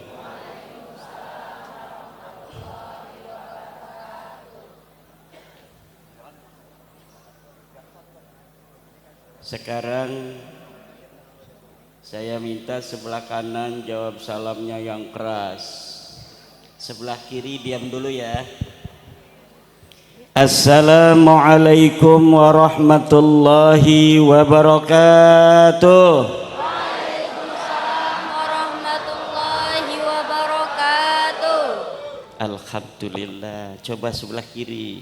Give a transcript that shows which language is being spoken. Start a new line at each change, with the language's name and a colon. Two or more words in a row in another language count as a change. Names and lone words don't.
Indonesian: Sekarang saya minta sebelah kanan jawab salamnya yang keras. Sebelah kiri diam dulu ya.
Arabic: السلام عليكم ورحمة الله وبركاته. وعليكم السلام ورحمة الله وبركاته.
Indonesian: Alhamdulillah. Coba sebelah kiri.